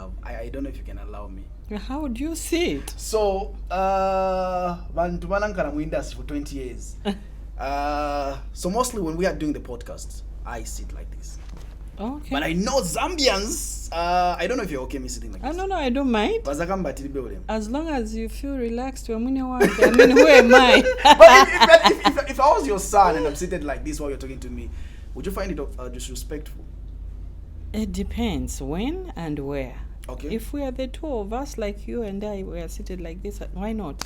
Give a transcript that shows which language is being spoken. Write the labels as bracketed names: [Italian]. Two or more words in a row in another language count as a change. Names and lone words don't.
[English] I don't know if you can allow me. How do you see it? So, [Bemba] bantu banankana mu industry [English] for 20 years. So mostly when we are doing the podcast, I sit like this. Okay. But I know Zambians, I don't know if you're okay me sitting like this. No, I don't mind. [Nyanja] Bazakamba tili building. [English] As long as you feel relaxed, I mean, who am I? But if I was your son and I'm seated like this while you're talking to me, would you find it disrespectful? It depends when and where. Okay. If we are the two of us, like you and I, we are seated like this, why not?